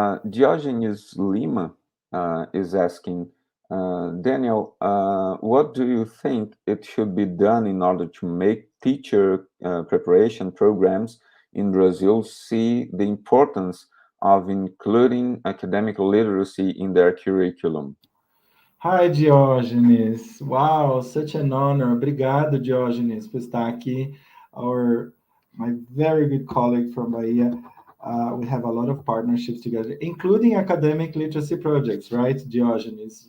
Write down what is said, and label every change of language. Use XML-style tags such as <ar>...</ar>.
<en>Diogenes Lima is asking, Daniel, what do you think it should be done in order to make teacher preparation programs in Brazil see the importance of including academic literacy in their curriculum? Hi, Diógenes. Wow, such an honor.</en> <pt>Obrigado, Diógenes, por estar aqui.</pt> <en>My very good colleague from Bahia. We have a lot of partnerships together, including academic literacy projects, right, Diógenes?</en>